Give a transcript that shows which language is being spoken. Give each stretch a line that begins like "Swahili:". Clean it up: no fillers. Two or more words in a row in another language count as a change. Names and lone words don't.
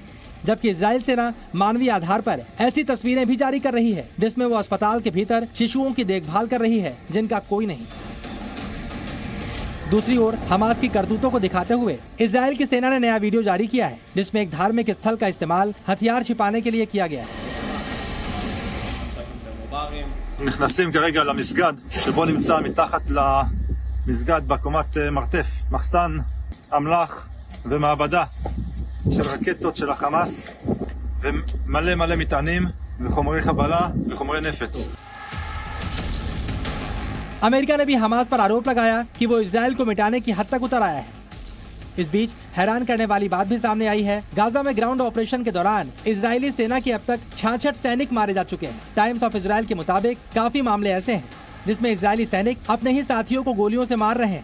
Hindi: जबकि इजराइल सेना मानवीय आधार पर ऐसी तस्वीरें भी जारी कर रही है जिसमें वो अस्पताल के भीतर शिशुओं की देखभाल कर रही है जिनका कोई नहीं। दूसरी ओर हमास की करतूतों को दिखाते हुए इजराइल की सेना ने नया वीडियो जारी किया है, जिसमें एक धार्मिक स्थल का इस्तेमाल हथियार छिपाने के लिए किया गया है।
Hebrew: נכנסים כרגע למסגד שבו נמצא מתחת למסגד בקומת מרתף מחסן אמל"ח ומעבדה של רקטות של החמאס ומלא מלא מטענים וחומרי חבלה וחומרי נפץ.
Hindi: अमेरिका ने भी हमास पर आरोप लगाया कि वो इजराइल को मिटाने की हद तक उतर आया है। इस बीच हैरान करने वाली बात भी सामने आई है। गाजा में
English: ground operation
Hindi: के दौरान इजरायली सेना के अब तक 66 सैनिक मारे जा चुके हैं। टाइम्स ऑफ इजराइल के मुताबिक काफी मामले ऐसे हैं जिसमें इजरायली सैनिक अपने ही साथियों को गोलियों से मार रहे हैं।